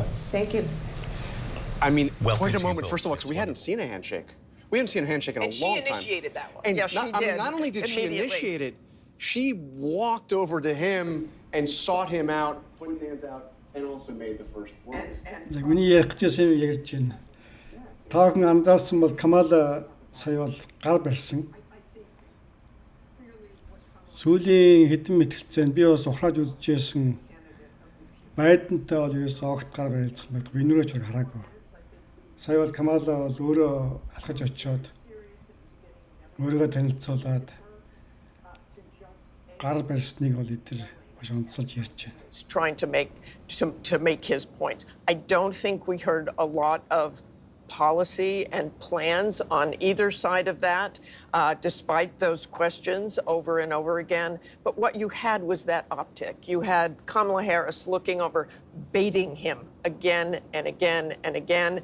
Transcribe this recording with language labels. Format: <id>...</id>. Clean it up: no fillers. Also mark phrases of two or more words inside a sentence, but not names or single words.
<en>Thank you. I mean, Welcome quite a to you moment. both. First of all, because we hadn't seen a handshake. We hadn't seen a handshake in a long time. And she initiated that one. And Yes, she I mean, did. not only did she Immediately. initiate it, she walked over to him and sought him out, put hands out, and also made the first words.</en> <mn>Миний ярих гэсэн юм ярьж байна. Таахан анзаарсан бол КАМАЛА сая бол гар барьсан. Сүүлийн хэдэн мэтгэлцээнд би бас ухрааж үзчихсэн. Байдентай бол ерөөс огт гар барилцсан байдаг. Би нүрэж хараагүй. Сая бол КАМАЛА бол өөрөө алхаж очиод өөрийгөө танилцуулаад гар барьсныг бол эдгээр маш онцолж ярьж байна.</mn> <en>Trying to make his points. I don't think we heard a lot of policy and plans on either side of that, despite those questions over and over again. But what you had was that optic. You had Kamala Harris looking over, baiting him again and again and again.</en>